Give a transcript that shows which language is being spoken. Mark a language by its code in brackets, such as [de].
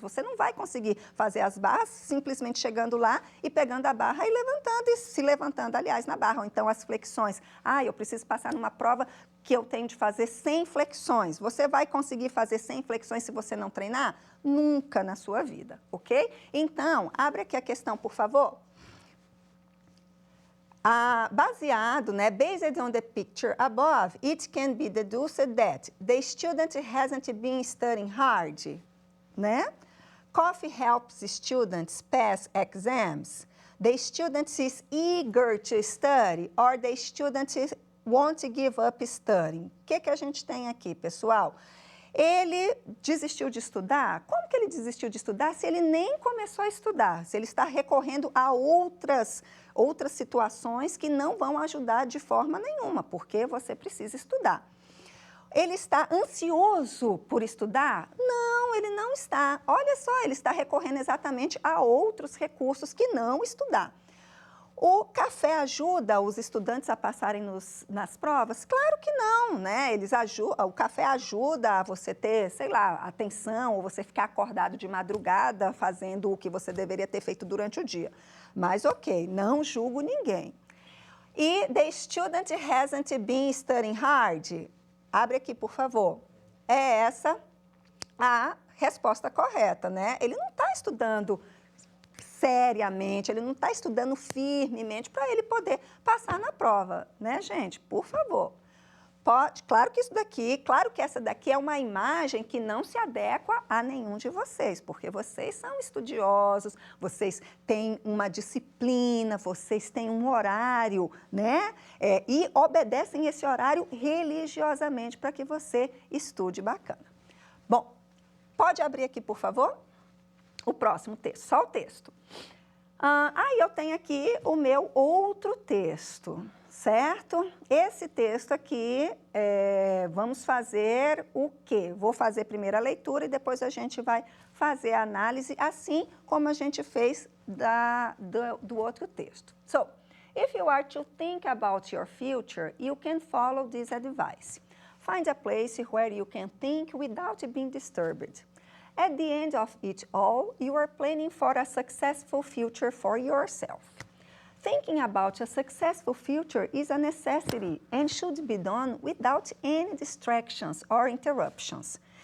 [pt] Você não vai conseguir fazer as barras simplesmente chegando lá e pegando a barra e levantando, e se levantando, aliás, na barra. Ou então as flexões. Eu preciso passar numa prova que eu tenho de fazer 100 flexões. Você vai conseguir fazer 100 flexões se você não treinar? Nunca na sua vida, ok? Então, abre aqui a questão, por favor. Baseado, [en] based on the picture above, it can be deduced that the student hasn't been studying hard, né? Coffee helps students pass exams. The student is eager to study, or the student won't give up studying. [pt] O que a gente tem aqui, pessoal? Ele desistiu de estudar? Como que ele desistiu de estudar se ele nem começou a estudar? Se ele está recorrendo a outras situações que não vão ajudar de forma nenhuma, porque você precisa estudar. Ele está ansioso por estudar? Não, ele não está. Olha só, ele está recorrendo exatamente a outros recursos que não estudar. O café ajuda os estudantes a passarem nas provas? Claro que não, né? O café ajuda a você ter, sei lá, atenção, ou você ficar acordado de madrugada fazendo o que você deveria ter feito durante o dia. Mas ok, não julgo ninguém. E [en] the student hasn't been studying hard? [pt] Abre aqui, por favor. É essa a resposta correta, né? Ele não está estudando seriamente, ele não está estudando firmemente para ele poder passar na prova, né, gente? Por favor. Claro que essa daqui é uma imagem que não se adequa a nenhum de vocês, porque vocês são estudiosos, vocês têm uma disciplina, vocês têm um horário, né? E obedecem esse horário religiosamente para que você estude bacana. Bom, pode abrir aqui, por favor? O próximo texto, só o texto. Aí eu tenho aqui o meu outro texto, certo? Esse texto aqui, vamos fazer o quê? Vou fazer primeiro a leitura e depois a gente vai fazer a análise, assim como a gente fez do outro texto. [en] So, if you are to think about your future, you can follow this advice. Find a place where you can think without being disturbed. At the end of it all, you are planning for a successful future for yourself. Thinking about a successful future is a necessity and should be done without any distractions or interruptions.